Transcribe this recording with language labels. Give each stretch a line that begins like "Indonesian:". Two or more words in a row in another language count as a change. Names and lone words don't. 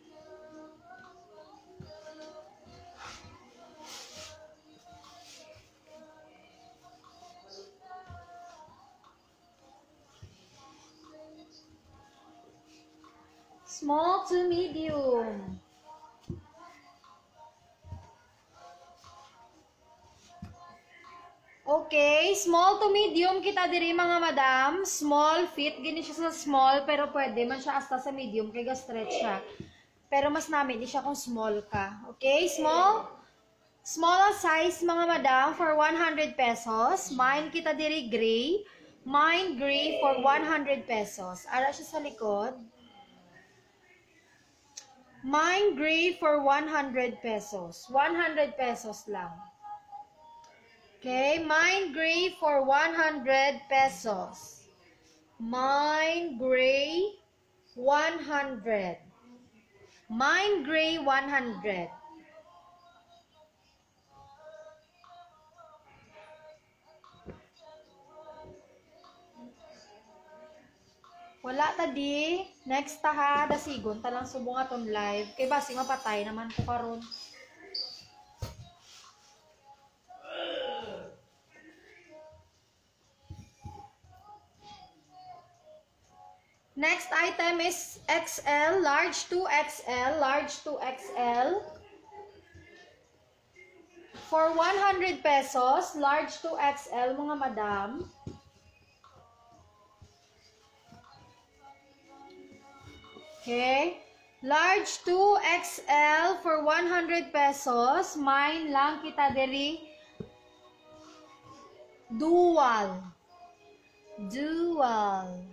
English: Small to medium.
Hiligaynon: Okay,
English: small to medium
Hiligaynon: kita diri mga madam.
English: Small fit,
Hiligaynon: gini siya sa small, pero pwede man siya hasta sa medium, kaya ga-stretch siya. Pero mas namin di siya kung small ka. Okay, small.
English: Small size mga madam for 100 pesos. Mine
Hiligaynon: kita diri
English: gray. Mine gray for 100 pesos.
Hiligaynon: Ara siya sa likod.
English: Mine gray for 100 pesos. 100 pesos lang. Okay, mine gray for 100 pesos. Mine gray 100. Mine gray 100.
Hiligaynon: Wala ta di. Next ta ha, dasigon ta lang subong aton live. Kay basi mapatay naman ko karon.
English: Next item is XL, large 2XL, large 2XL. For 100 pesos, large 2XL
Hiligaynon: mga madam.
English: Okay. Large 2XL for 100 pesos.
Hiligaynon: Mine lang kita diri.
English: Dual. Dual.